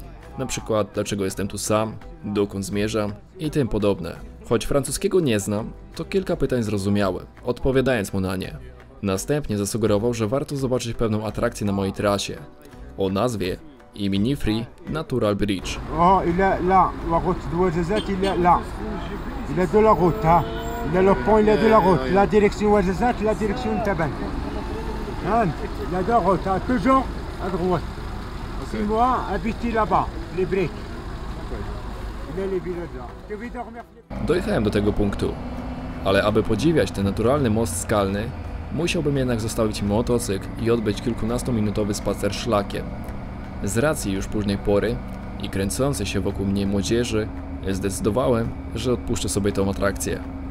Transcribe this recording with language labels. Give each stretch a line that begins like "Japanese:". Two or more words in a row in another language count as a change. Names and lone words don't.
Polish: Na przykład, dlaczego jestem tu sam, dokąd zmierzam i tym podobne. Choć francuskiego nie znam, to kilka pytań zrozumiałem, odpowiadając mu na nie. Następnie zasugerował, że warto zobaczyć pewną atrakcję na mojej trasie o nazwie Mini Free Natural Bridge.
French: Oh, il est là, la route d'Ouazzazat, il est là. Il est de la route, hein. Il est le pont, il est de la route. La direction Ouazzazat, la direction Taban. Hein? Il est de la route, hein. Toujours à droite. C'est moi, habité là-bas, les briques. Il est les villages là. Je vais dormir.
Polish: Dojechałem do tego punktu, ale aby podziwiać ten naturalny most skalny, musiałbym jednak zostawić motocykl i odbyć kilkunastominutowy spacer szlakiem. Z racji już późnej pory i kręcącej się wokół mnie młodzieży, zdecydowałem, że odpuszczę sobie tą atrakcję.